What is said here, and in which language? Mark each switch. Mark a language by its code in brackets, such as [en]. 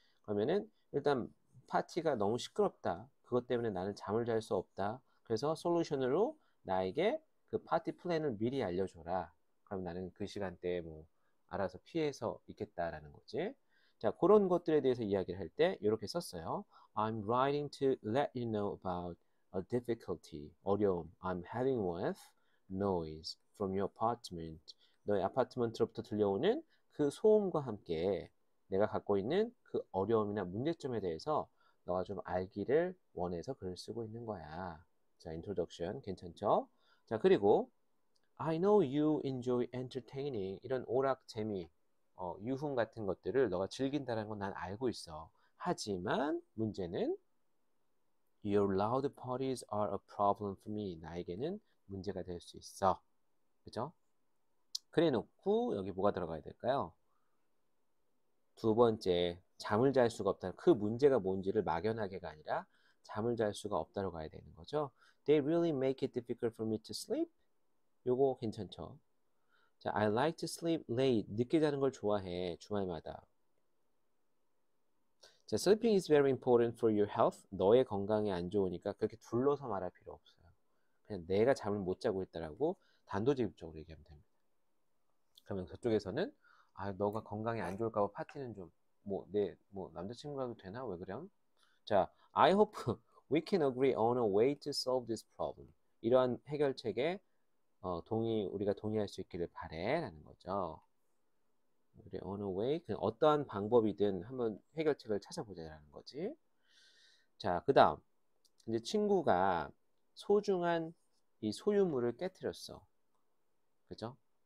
[ko] 그러면은 일단 파티가 너무 시끄럽다. 그것 때문에 나는 잠을 잘 수 없다. 그래서 솔루션으로 나에게 그 파티 플랜을 미리 알려줘라. 그럼 나는 그 시간대에 뭐 알아서 피해서 있겠다라는 거지. 자, 그런 것들에 대해서 이야기를 할 때 이렇게 썼어요. [en] I'm writing to let you know about a difficulty, [ko] 어려움 [en] I'm having with noise from your apartment. [ko] 너의 아파트먼트로부터 들려오는 그 소음과 함께 내가 갖고 있는 그 어려움이나 문제점에 대해서 너가 좀 알기를 원해서 글을 쓰고 있는 거야. 자, introduction 괜찮죠? 자, 그리고 [en] I know you enjoy entertaining [ko] 이런 오락 재미, 유흥 같은 것들을 너가 즐긴다는 건 난 알고 있어. 하지만 문제는 [en] Your loud parties are a problem for me. [ko] 나에게는 문제가 될 수 있어. 그죠? 그래 놓고 여기 뭐가 들어가야 될까요? 두 번째, 잠을 잘 수가 없다. 그 문제가 뭔지를 막연하게가 아니라 잠을 잘 수가 없다로 가야 되는 거죠. [en] They really make it difficult for me to sleep. [ko] 요거 괜찮죠? [en] 자, I like to sleep late. [ko] 늦게 자는 걸 좋아해. 주말마다. [en] 자, sleeping is very important for your health. [ko] 너의 건강에 안 좋으니까 그렇게 둘러서 말할 필요 없어요. 그냥 내가 잠을 못 자고 있다라고 단도직입적으로 얘기하면 됩니다. 그러면 그쪽에서는 너가 건강에 안 좋을까 봐 파티는 좀 뭐 남자친구라도 되나? 왜 그럼? [en] 자, I hope we can agree on a way to solve this problem. [ko] 이러한 해결책에 우리가 동의할 수 있기를 바래라는 거죠. 그래, on a way, 그냥 어떠한 방법이든 한번 해결책을 찾아보자라는 거지. 자, 그 다음 이제 친구가 소중한 이 소유물을 깨트렸어. 그죠?